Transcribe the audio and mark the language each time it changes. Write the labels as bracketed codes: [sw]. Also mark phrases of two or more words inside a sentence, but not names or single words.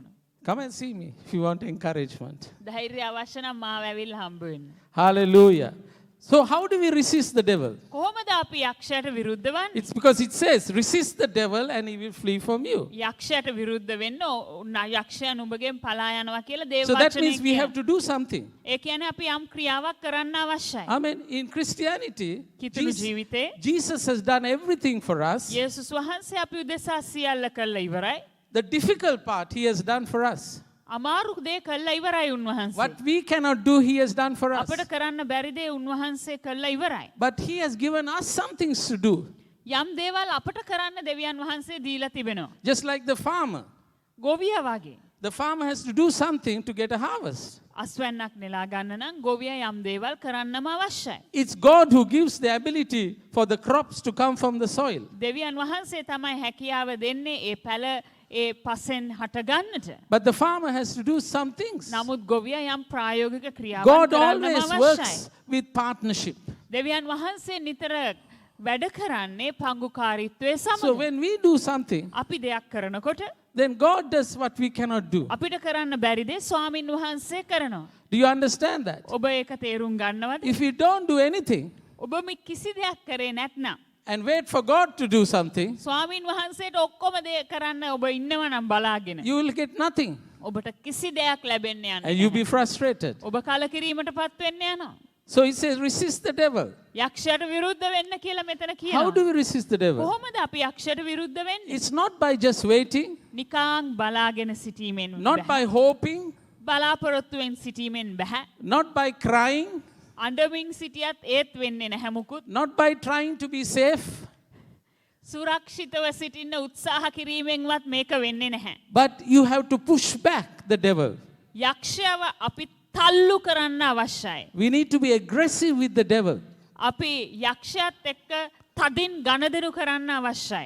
[en] Come and see me if you want encouragement. [si] ධෛර්යය අවශ්‍ය නම් මාව ඇවිල්ලා හම්බ වෙන්න. [en] Hallelujah. So how do we resist the devil? [si] කොහොමද අපි යක්ෂයට විරුද්ධ වන්නේ? [en] It's because it says, resist the devil and he will flee from you. [si] යක්ෂයට විරුද්ධ වෙන්න යක්ෂයා නුඹගෙන් පලා යනවා කියලා දේව [en] So that [si] වචනේ [en] means we have [si] කියනවා. [en] to do something. [si] ඒ කියන්නේ අපි යම් ක්‍රියාවක් කරන්න අවශ්‍යයි. [en] Amen. In Christianity, [si] කිතුණු ජීවිතේ [en] Jesus has done everything for us. [si] යේසුස් වහන්සේ අපි උදෙසා සියල්ල කළා ඉවරයි. [en] The difficult part he has done for us. [si] අමාරු දේ කළා ඉවරයි උන්වහන්සේ. [en] What we cannot do, he has done for us. [si] අපිට කරන්න බැරි දේ උන්වහන්සේ කළා ඉවරයි. [en] But he has given us some things to do. [si] යම් දේවල් අපට කරන්න දෙවියන් වහන්සේ දීලා තිබෙනවා. [en] Just like the farmer. [si] ගොවියා වගේ. [en] The farmer has to do something to get a harvest. [si] අස්වැන්නක් නෙලා ගන්න නම් ගොවියා යම් දේවල් කරන්නම අවශ්‍යයි. [en] It's God who gives the ability for the crops to come from the soil. [si] දෙවියන් වහන්සේ තමයි හැකියාව දෙන්නේ ඒ පැල ඒ පසෙන් හට ගන්නට. [en] But the farmer has to do some things. [si] නමුත් ගොවියා යම් ප්‍රායෝගික ක්‍රියාවක් [en] God [si] කරන්නම [en] always [si] අවශ්‍යයි. [en] works with partnership. [si] දෙවියන් වහන්සේ නිතර වැඩ කරන්නේ පංගුකාරීත්වයේ [en] So [si] සමග. [en] when we do something, [si] අපි දෙයක් කරනකොට [en] then God does what we cannot do. [si] අපිට කරන්න බැරි දේ ස්වාමින් වහන්සේ කරනවා. [en] Do you understand that? [si] ඔබ ඒක තේරුම් ගන්නවද? [en] If you don't do anything [si] ඔබ මේ කිසි දෙයක් කරේ නැත්නම් [en] and wait for God to do something, [si] ස්වාමින් වහන්සේට ඔක්කොම දේ කරන්න ඔබ ඉන්නව නම් බලාගෙන [en] you will get nothing [si] ඔබට කිසි දෙයක් ලැබෙන්න යන්නේ [en] and you'll [si] නැහැ. [en] be frustrated. [si] ඔබ කලකිරීමටපත් වෙන්න යනවා. [en] So it says, resist the devil. [si] යක්ෂයට විරුද්ධ වෙන්න කියලා මෙතන [en] How [si] කියනවා. [en] do we resist the devil? [si] කොහොමද අපි යක්ෂයට විරුද්ධ වෙන්නේ? [en] It's not by just waiting, [si] නිකාං බලාගෙන සිටීමෙන් [en] not by [si] බැහැ. [en] hoping, [si] බලාපොරොත්තුවෙන් සිටීමෙන් බැහැ. [en] not by crying, [si] අඬමින් සිටියත් ඒත් වෙන්නේ නැහැ මුකුත්. [en] not by trying to be safe, [si] සුරක්ෂිතව සිටින්න උත්සාහ කිරීමෙන්වත් මේක වෙන්නේ නැහැ. [en] but you have to push back the devil. [si] යක්ෂයව අපි තල්ලු කරන්න අවශ්‍යයි. [en] We need to be aggressive with the devil. [si] අපි යක්ෂයත් එක්ක තදින් ගණදෙනු කරන්න අවශ්‍යයි.